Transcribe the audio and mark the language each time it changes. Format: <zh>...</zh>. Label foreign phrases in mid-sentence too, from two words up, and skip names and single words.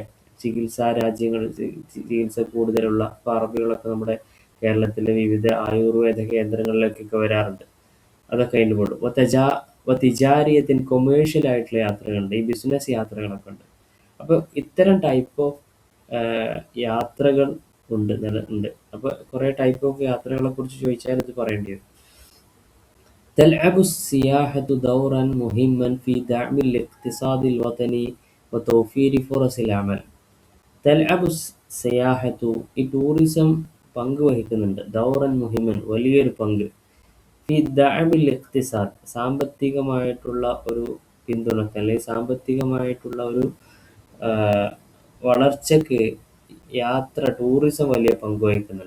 <ml>ചികിത്സാ രാജ്യങ്ങൾ, ചികിത്സ കൂടുതലുള്ള ഇപ്പോൾ അറബികളൊക്കെ നമ്മുടെ കേരളത്തിലെ വിവിധ ആയുർവേദ കേന്ദ്രങ്ങളിലേക്കൊക്കെ വരാറുണ്ട്. അതൊക്കെ അതിൻ്റെ പെടും. തിജാരിയത്തിന് കൊമേഴ്ഷ്യൽ ആയിട്ടുള്ള യാത്രകളുണ്ട്, ഈ ബിസിനസ് യാത്രകളൊക്കെ ഉണ്ട്. അപ്പോൾ ഇത്തരം</ml> <en>type of</en> <ml>യാത്രകൾ ഉണ്ട്. അപ്പോൾ കുറേ</ml> <en>type of</en> <ml>യാത്രകളെ കുറിച്ച് ചോദിച്ചാൽ ഇത് പറയേണ്ടി വരും.</ml> <ar>تلعب السياحة دورا مهما في دعم الاقتصاد الوطني وتوفير فرص العمل. تلعب السياحة,</ar> <ml>ഈ ടൂറിസം പങ്ക് വഹിക്കുന്നുണ്ട്,</ml> <ar>دورا مهما,</ar> <ml>വലിയൊരു പങ്ക്,</ml> <ar>في دعم الاقتصاد,</ar> <ml>സാമ്പത്തികമായിട്ടുള്ള ഒരു പിന്തുണക്ക് അല്ലെങ്കിൽ സാമ്പത്തികമായിട്ടുള്ള ഒരു ആ, വളർച്ചയ്ക്ക് ടൂറിസം വലിയ പങ്ക് വഹിക്കുന്നുണ്ട്.</ml>